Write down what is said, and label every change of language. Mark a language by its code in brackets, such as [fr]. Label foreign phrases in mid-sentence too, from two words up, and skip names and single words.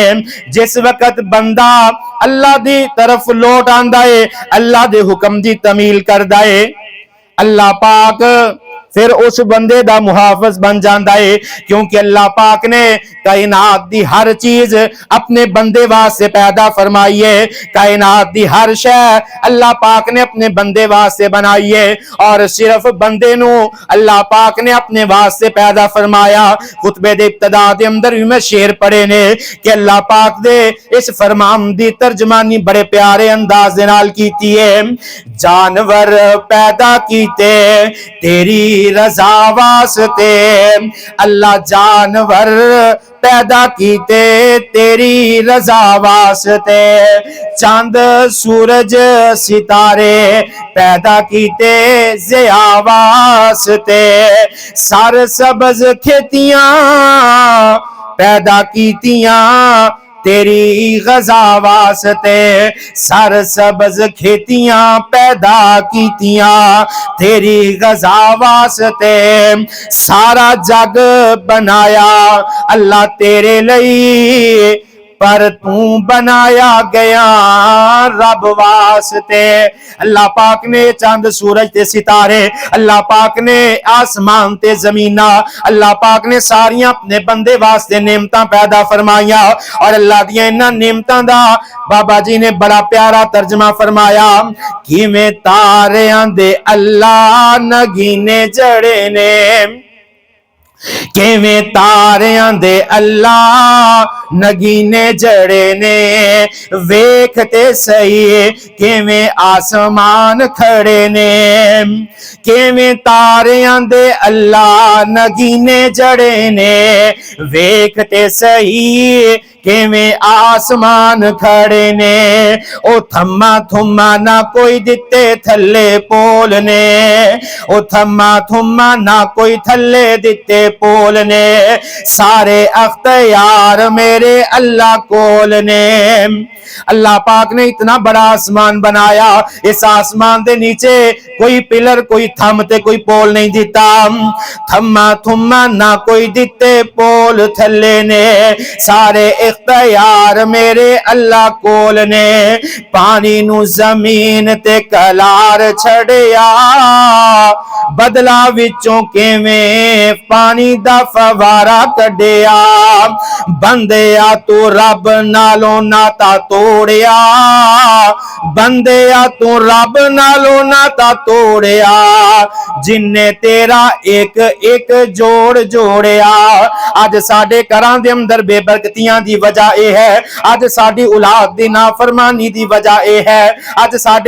[pa] جس وقت بندہ اللہ دی طرف لوٹ آندا ہے اللہ دے حکم دی تعمیل کردا ہے اللہ پاک پھر اس بندے دا محافظ بن جاندا ہے، کیونکہ اللہ پاک نے کائنات دی ہر چیز اپنے بندے واسطے پیدا فرمائی ہے، کائنات دی ہر شے اللہ پاک نے اپنے بندے واسطے بنائی ہے، اور صرف بندے نو اللہ پاک نے اپنے واسطے پیدا فرمایا۔ خطبے دے ابتدا دے اندر بھی میں شعر پڑھے نے کہ اللہ پاک دے اس فرمان دی ترجمانی بڑے پیارے انداز دے نال کیتی ہے۔ جانور پیدا کیتے تیری رضا واسطے، اللہ جانور پیدا کیتے تیری رضا واسطے، چاند سورج ستارے پیدا کیتے ضیا واسطے، سر سبز کھیتیاں پیدا کیتیاں تیری غذا واسطے، سر سبز کھیتیاں پیدا کیتیاں تیری غذا واسطے، سارا جگ بنایا اللہ تیرے لئی، پر تو بنایا گیا رب واسطے۔ اللہ پاک نے چاند سورج تے ستارے، اللہ پاک نے آسمان تے زمیناں، اللہ پاک نے ساریاں اپنے بندے واسطے نعمتاں پیدا فرمائیاں، اور اللہ دیاں انہاں نعمتاں دا بابا جی نے بڑا پیارا ترجمہ فرمایا، کیویں تاریاں دے اللہ نگینے جڑے نے، کیویں تاریاں دے اللہ نگینے جڑے نے، ویکھتے سہی کیویں آسمان کھڑے نے، کیویں تاریاں دے اللہ نگینے جڑے نے، ویکھتے سہی کیویں آسمان کھڑے نے، او تھما تھما نہ کوئی دتے تھلے پول نے، او تھما تھما نہ کوئی تھلے دتے پول نے، سارے اختیار میرے اللہ کول نے۔ اللہ پاک نے اتنا بڑا آسمان بنایا، اس آسمان دے نیچے کوئی پلر کوئی تھم تے کوئی پول نہیں دیتا، تھما تھما نہ کوئی دیتے پول تھلے نے، سارے اختیار میرے اللہ کول نے، پانی نو زمین تے کلار چھڑیا، بدلا وچوں کیویں پانی دا فوارا کڈیا، بندیا تو رب نالوں ناتا توڑیا، بندیا تو رب نالوں ناتا توڑیا، جن نے تیرا ایک ایک جوڑ جوڑیا۔ آج ساڈے گھراں دے اندر بے برکتیاں دی وجہ اے ہے، آج ساڈی اولاد دی نافرمانی دی وجہ اے ہے، آج ساڈے